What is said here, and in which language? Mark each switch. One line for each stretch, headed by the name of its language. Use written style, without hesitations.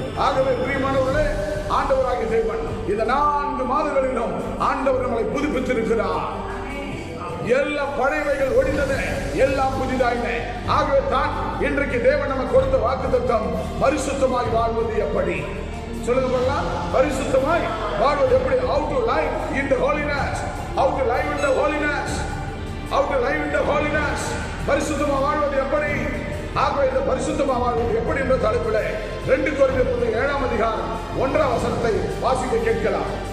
Tamil: ஆகவே பிரியமானவர்களே, ஆண்டவராகிய தேவன் இந்த 4 மாதங்களிலும் ஆண்டவர் நம்மளை புதுப்பித்திருக்கிறார். எல்லா பழையவைகள் ஒழிந்தன, எல்லாம் புதிதாயின. ஆகவே தான் இன்றைக்கு தேவன் நமக்கு கொடுத்த வாக்குத்தத்தம் பரிசுத்தமாய் வாழ்வது எப்படி? சொல்லுங்க பார்க்கலாம். பரிசுத்தமாய் வாழ்வது எப்படி?
English: How to live in the holiness. How to live in the holiness. How to live in the holiness.
Tamil: பரிசுத்தமா வாழ்வது எப்படி? ஆகவே இந்த பரிசுத்தமா வாழ்வது எப்படி என்ற தலைப்பில் 2 கொரிந்தியர் 7ஆம் அதிகாரம் 1ஆம் வசனத்தை வாசிக்க கேட்கலாம்.